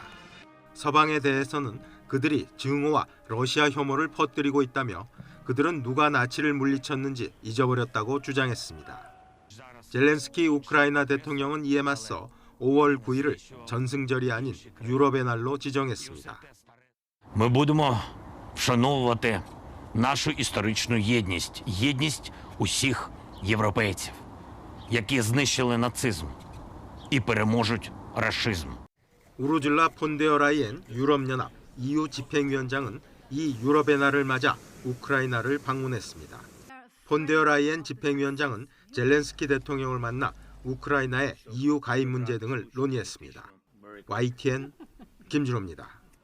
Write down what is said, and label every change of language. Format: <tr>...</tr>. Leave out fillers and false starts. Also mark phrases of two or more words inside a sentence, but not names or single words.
<ko>서방에 대해서는 그들이 증오와 러시아 혐오를 퍼뜨리고 있다며 그들은 누가 나치를 물리쳤는지 잊어버렸다고 주장했습니다. 젤렌스키 우크라이나 대통령은 이에 맞서 5월 9일을 전승절이 아닌 유럽의 날로 지정했습니다.</ko> <uk>Ми будемо вшановувати нашу історичну єдність, єдність усіх європейців, які знищили нацизм і переможуть рашизм.</uk> <ko>우르줄라 폰 데어 라이엔 유럽연합 EU 집행위원장은 이 유럽의 날을 맞아 우크라이나를 방문했습니다. 폰 데어 라이엔 집행위원장은 젤렌스키 대통령을 만나 우크라이나의 EU 가입 문제 등을 논의했습니다. YTN 김진호입니다.</ko>